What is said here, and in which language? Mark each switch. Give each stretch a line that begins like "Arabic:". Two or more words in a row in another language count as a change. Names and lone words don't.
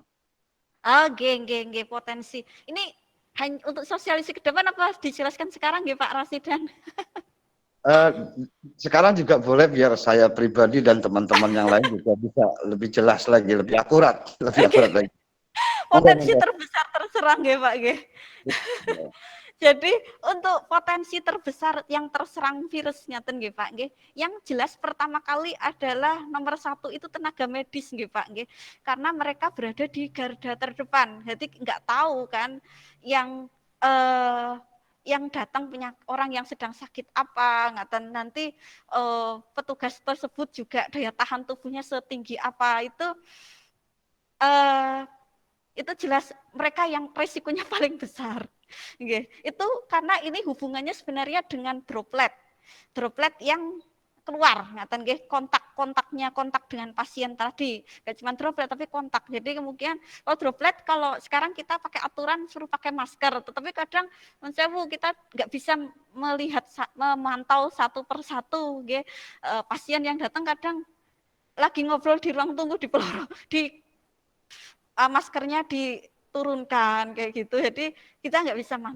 Indonesian: Nggih potensi. Ini hanya untuk sosialisasi ke depan apa dijelaskan sekarang nggih Pak Rasidan? Sekarang juga boleh biar saya pribadi dan teman-teman yang lain juga bisa lebih jelas lagi, lebih akurat lagi. Potensi terbesar terserang nggih Pak nggih. Jadi untuk potensi terbesar yang terserang virus
Javanese: ngaten nggih
Indonesian: Pak nggih, yang jelas pertama kali adalah nomor 1 itu tenaga medis nggih Pak nggih, karena mereka berada di garda terdepan. Jadi nggak tahu kan yang datang orang yang sedang sakit apa ngaten, nanti petugas tersebut juga daya tahan tubuhnya setinggi apa, itu jelas mereka yang resikonya paling besar. Itu karena ini hubungannya sebenarnya dengan droplet yang keluar,
Javanese: ngaten nggih,
Indonesian: kontak dengan pasien tadi, nggak cuma droplet tapi kontak. Jadi kemungkinan kalau droplet, kalau sekarang kita pakai aturan suruh pakai masker, tetapi kadang kita nggak bisa memantau satu persatu, pasien yang datang kadang lagi ngobrol di ruang tunggu di maskernya diturunkan kayak gitu, jadi kita nggak bisa mantau.